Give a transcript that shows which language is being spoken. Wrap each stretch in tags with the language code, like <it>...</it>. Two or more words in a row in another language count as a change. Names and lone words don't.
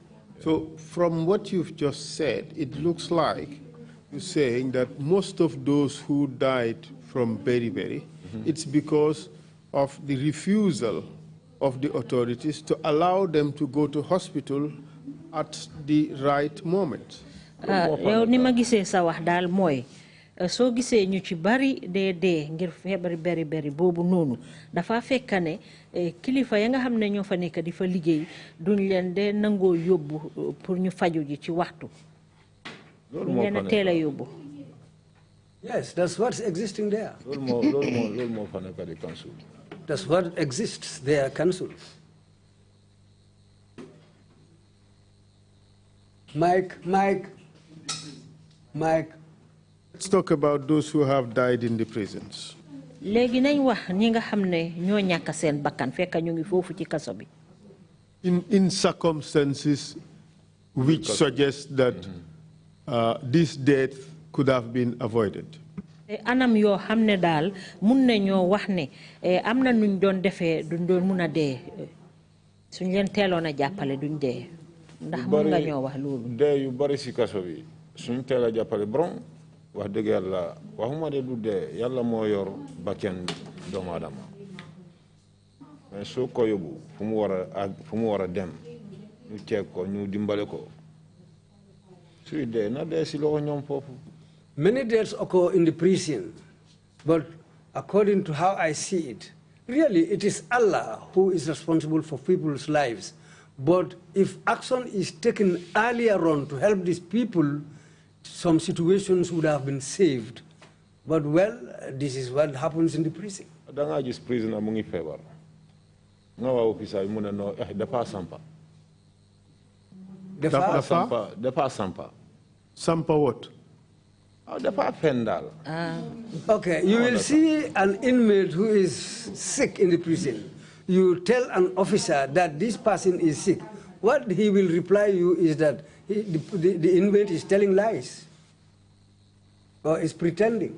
<en>So from what you've just said, it looks like you're saying that most of those who died from beriberi, it's because of the refusal of the authorities to allow them to go to hospital at the right moment.</en> <wo>yow ni ma gisee sa wax daal mooy soo gisee ñu ci bari dee ngir feebari beri boobu noonu dafa fekk ne kilifa ya nga xam ne ñoo fa nekk di fa liggéey duñ leen de nangoo yóbbu pour ñu faju ji ci waxtu duñ leen a teel a yóbbu.</wo> <en>Yes, that's what's existing there. That's what exists there, council. Mike. Let's talk about those who have died in the prisons.</en> <wo>Léegi nañ wax ñi nga xam ne ñoo ñàkk seen bakkan fekk ñu ngi foofu ci kaso bi.</wo> <en>In circumstances which suggest that this death could have been avoided.</en> <wo>Anam yoo xam ne daal mun nañoo wax ne am na nuñ doon defee duñ doon mun a dee suñ leen teeloon a jàppale duñ dee ndax mun nga ñoo wax loolu. dee yu bari si kaso bi suñ teel a jàppale borom wax dëgg yàlla waxuma de du dee yàlla moo yor bakken doomu aadama mais soo ko yóbbu fu mu war a dem ñu ceeg ko ñu dimbale ko suy dee na dee si loxo ñoom foofu.</wo> <en>Many deaths occur in the prison, but according to how I see it, really it is Allah who is responsible for people's lives. But if action is taken earlier on to help these people, some situations would have been saved. But well, this is what happens in the prison.</en> <wo>Danga gis prisoner mu ngi feebar nga waa officer yi mu ne no dafa sampa. Dafa sampa.</wo> <en>Sampa what? Okay, you will see an inmate who is sick in the prison. You tell an officer that this person is sick. What he will reply you is that the inmate is telling lies or is pretending.</en>